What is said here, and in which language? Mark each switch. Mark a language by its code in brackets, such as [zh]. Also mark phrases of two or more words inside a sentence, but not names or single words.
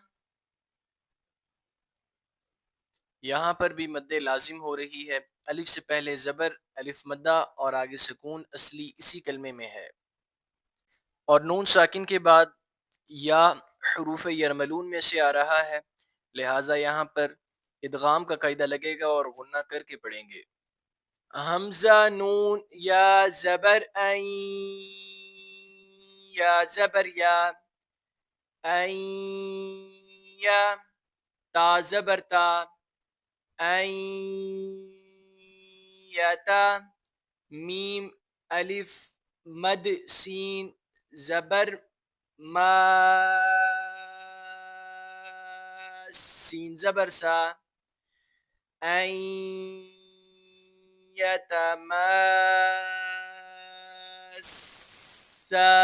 [ur] یہاں پر بھی مد لازم ہو رہی ہے، الف سے پہلے زبر، الف مدہ اور آگے سکون اصلی اسی کلمے میں ہے، اور نون ساکن کے بعد یا حروف یرملون میں سے آ رہا ہے، لہٰذا یہاں پر ادغام کا قاعدہ لگے گا اور غنہ کر کے پڑھیں گے۔ حمزہ نون یا زبر این، یا زبر یا، این یا، تا زبر تا، این یتا میم الف مد سین زبر ما سین زبر سا عین یتمسا.